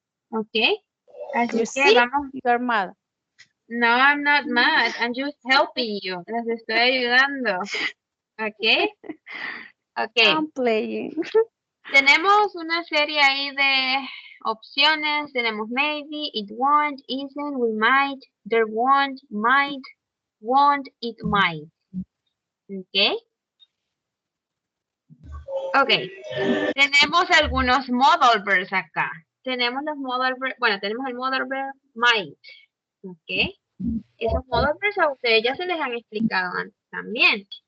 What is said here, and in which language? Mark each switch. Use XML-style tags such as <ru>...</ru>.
<es>Ok. Así que vamos.</es> <en>You're mad. No, I'm not mad. I'm just helping you.</en> <es>Les estoy ayudando.</es> <en>Ok. Ok. I'm playing.</en> <es>Tenemos una serie ahí de opciones. Tenemos</es> <en>maybe, it won't, isn't, we might, there won't, might, won't, it might. Ok. Ok.</en> <es>Tenemos algunos modal verbs acá. Tenemos los modal verbs. Bueno, tenemos el modal verb might. Ok. Esos modal verbs a ustedes ya se les han explicado antes también.</es>